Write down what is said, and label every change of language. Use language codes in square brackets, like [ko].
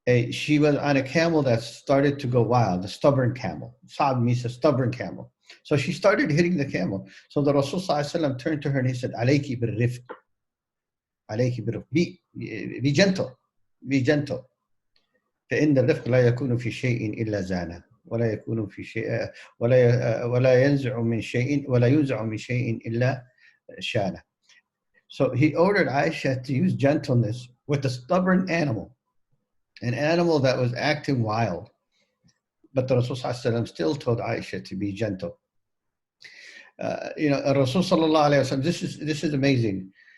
[en] She was on a camel that started to go wild, a stubborn camel. Sa'b means a stubborn camel. So she started hitting the camel. So the Rasul sallallahu alaihi wasallam turned to her and he said, [ar] "Alayki bil-rifq, alayki bil-rifq. [en] Be gentle, be gentle. [ar] فإن الرفق لا يكون في شيء إلا زانه. ولا يكون في شيء ولا ينزع من شيء إلا شانه." [en] So he ordered Aisha to use gentleness with a stubborn animal, an animal that was acting wild. But the Rasul Sallallahu Alaihi Wasallam still told Aisha to be gentle. Rasul Sallallahu Alaihi Wasallam, this is amazing.